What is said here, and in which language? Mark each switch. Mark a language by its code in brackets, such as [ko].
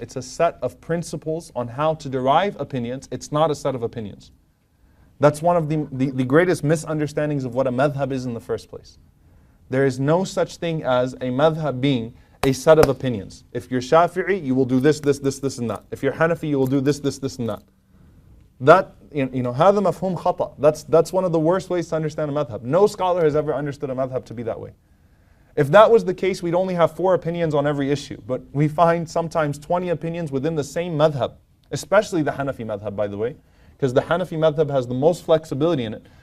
[en] It's a set of principles on how to derive opinions, it's not a set of opinions. That's one of the greatest misunderstandings of what a madhab is in the first place. There is no such thing as a madhab being a set of opinions. If you're Shafi'i, you will do this, this, this, this, and that. If you're Hanafi, you will do this, this, this, and that. [ar] That, هذا مفهوم خطأ. [en] That's one of the worst ways to understand a madhab. No scholar has ever understood a madhab to be that way. If that was the case, we'd only have 4 opinions on every issue. But we find sometimes 20 opinions within the same madhab, especially the Hanafi madhab, by the way, because the Hanafi madhab has the most flexibility in it.